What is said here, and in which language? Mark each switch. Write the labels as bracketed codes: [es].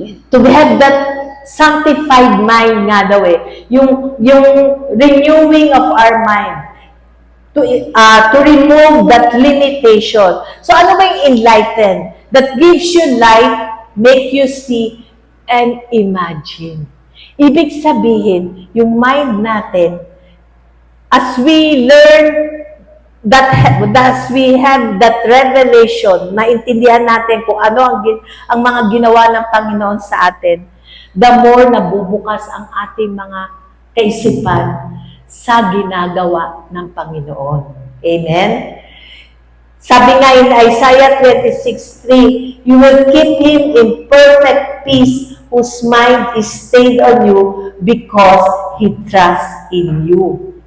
[en] To have that sanctified mind [tl] nga daw yung [en] renewing of our mind, to remove that limitation. So [tl] ano ba yung [en] enlighten? That gives you light, make you see, and imagine. [tl] Ibig sabihin, yung mind natin, [en] as we learn that, as we have that revelation, [tl] maintindihan natin kung ano ang mga ginawa ng Panginoon sa atin, the more nabubukas ang ating mga kaisipan sa ginagawa ng Panginoon. Amen? Sabi nga [en] in Isaiah 26:3, you will keep him in perfect peace whose mind is stayed on you because he trusts in you.